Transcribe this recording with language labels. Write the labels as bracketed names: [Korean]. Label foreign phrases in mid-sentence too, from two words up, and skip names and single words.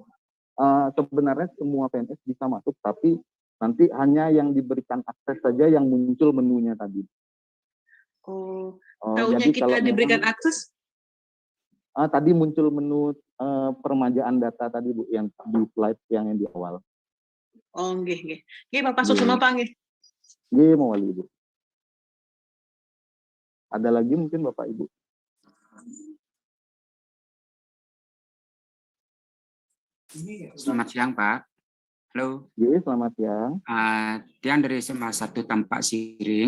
[Indonesian] Sebenarnya semua PNS bisa masuk, tapi nanti hanya yang diberikan akses saja yang muncul menunya tadi. Tahunya kita diberikan akses? Tadi muncul menu permajaan data tadi, Bu, yang di slide yang di awal. [Balinese] Oh, nggih. [Indonesian] Nggih, Pak masuk semua, Pak nggih. [Balinese] Nggih, mawali, Ibu. [Indonesian] Ada lagi mungkin Bapak Ibu? Selamat siang, Pak. Halo. Iya, selamat siang. Tiang dari SMA 1 Tampak Siring.